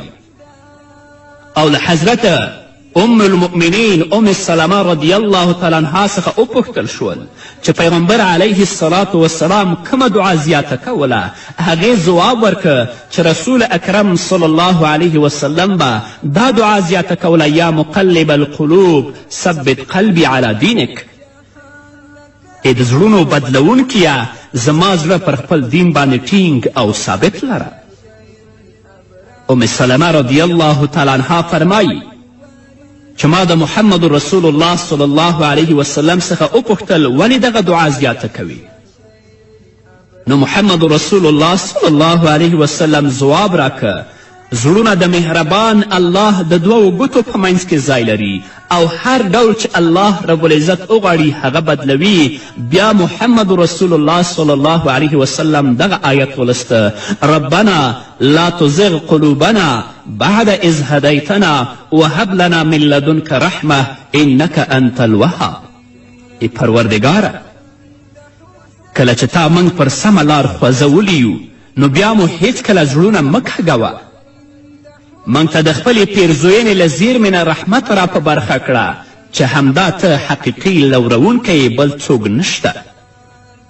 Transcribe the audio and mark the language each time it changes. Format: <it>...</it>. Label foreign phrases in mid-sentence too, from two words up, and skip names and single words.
<ps>او له حضرت ام المؤمنین ام سلمه</ps> <ar>رضی الله تعالی عنها</ar> <ps>څخه وپوښتل شول چې پیغمبر</ps> <ar>علیه الصلاة والسلام</ar> <ps>کومه دعا زیاته کوله. هغې ځواب ورکه چې رسول اکرم</ps> <ar>صلی الله علیه وسلم</ar> <ps>به دا دعا زیاته کوله:</ps> <ar>یا مقلب القلوب ثبت قلبی علی دینک.</ar> <ps>ای د زړونو بدلونکیه، زما زړه پر خپل دین باندې ټینګ او ثابت لره. ام سلمه</ps> <ar>رضی الله تعالی عنها</ar> <ps>فرمایي چې ما د محمد رسول الله</ps> <ar>صلی الله علیه وسلم</ar> <ps>څخه وپوښتل ولې دغه دعا زیاته کوي؟ نو محمد رسول الله</ps> <ar>صلی الله علیه وسلم</ar> <ps>ځواب راکه: زړونه د مهربان الله د دوو ګوتو په منځ کې ځای لري او هر ډول چې الله رب العزت وغواړي هغه بدلوي. بیا محمد رسول الله</ps> <ar>صلی الله علیه وسلم</ar> <ps>دغه آیت ولسته:</ps> <ar>ربنا لا تزغ قلوبنا بعد اذ هدیتنا وهب لنا من لدنک رحمه انک انت الوهاب.</ar> <ps>ای پروردګاره، کله چې تا موږ پر سمه لار خوځولی یو نو بیا مو هیڅکله زړونه مه کږوه. موږ ته د خپلې پیرزوینې له زیرمې نه رحمت را په برخه کړه چې همدا ته حقیقي لورونکی بل څوک نشته.</ps>